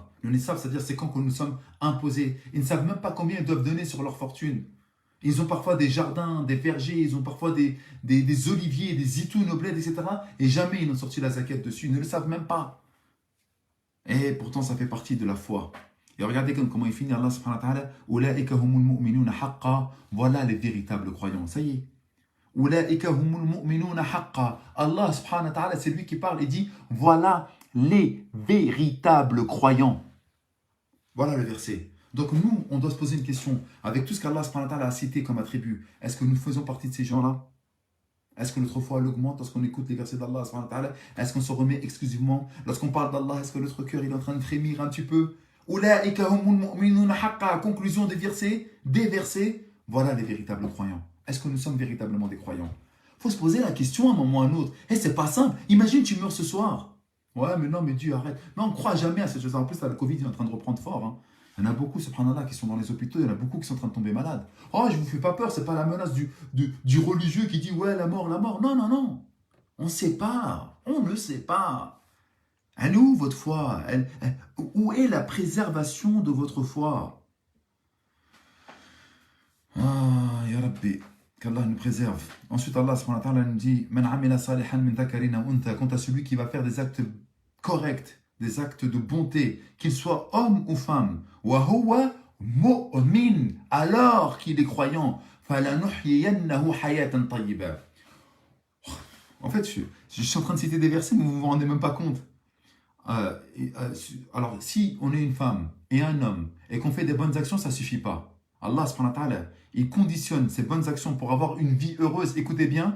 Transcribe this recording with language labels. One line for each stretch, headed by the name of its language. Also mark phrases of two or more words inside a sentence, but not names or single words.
French: Le nisab, c'est-à-dire c'est quand que nous sommes imposés. Ils ne savent même pas combien ils doivent donner sur leur fortune. Ils ont parfois des jardins, des vergers, ils ont parfois des oliviers, des zitoun au bled, etc. Et jamais ils n'ont sorti la zakat dessus, ils ne le savent même pas. Et pourtant, ça fait partie de la foi. Et regardez comment il finit Allah
Arabic: سبحانه وتعالى. أولئك هم المؤمنون حقا.
French: Voilà les véritables croyants. Ça y est.
Arabic: أولئك هم المؤمنون حقا. الله سبحانه وتعالى,
French: c'est lui qui parle et dit voilà les véritables croyants. Voilà le verset. Donc nous, on doit se poser une question. Avec tout ce qu'Allah
Arabic: سبحانه وتعالى
French: a cité comme attribut, est-ce que nous faisons partie de ces gens-là? Est-ce que notre foi augmente lorsqu'on écoute les versets d'Allah
Arabic: سبحانه وتعالى?
French: Est-ce qu'on se remet exclusivement? Lorsqu'on parle d'Allah, est-ce que notre cœur est en train de frémir un petit peu?
Arabic: أولئك هم المؤمنون حقا.
French: Conclusion des versets, voilà les véritables croyants. Est-ce que nous sommes véritablement des croyants? Il faut se poser la question à un moment ou à un autre. Et c'est pas simple. Imagine, tu meurs ce soir. Ouais, mais non, mais Dieu, arrête. Mais on ne croit jamais à cette chose. En plus, là, le Covid est en train de reprendre fort. Hein. Il y en a beaucoup, subhanallah, qui sont dans les hôpitaux. Il y en a beaucoup qui sont en train de tomber malades. Oh, je ne vous fais pas peur. Ce n'est pas la menace du religieux qui dit, ouais, la mort, la mort. Non, non, non. On ne sait pas. On ne sait pas. Elle est où votre foi? Où est la préservation de votre foi? Ah,
Arabic: يا رب,
French: qu'Allah nous préserve. Ensuite, Allah
Arabic: سبحانه وتعالى
French: nous dit
Arabic: من عمل صالحا من ذكر أو أنثى.
French: Quant à celui qui va faire des actes corrects, des actes de bonté, qu'il soit homme ou femme,
Arabic: وهو مؤمن,
French: alors qu'il est croyant,
Arabic: فلنحيينه حياة طيبة.
French: En fait, je suis en train de citer des versets, mais vous ne vous rendez même pas compte. Alors, si on est une femme et un homme et qu'on fait des bonnes actions, ça ne suffit pas. Allah
Arabic: سبحانه وتعالى,
French: il conditionne ces bonnes actions pour avoir une vie heureuse. Écoutez bien.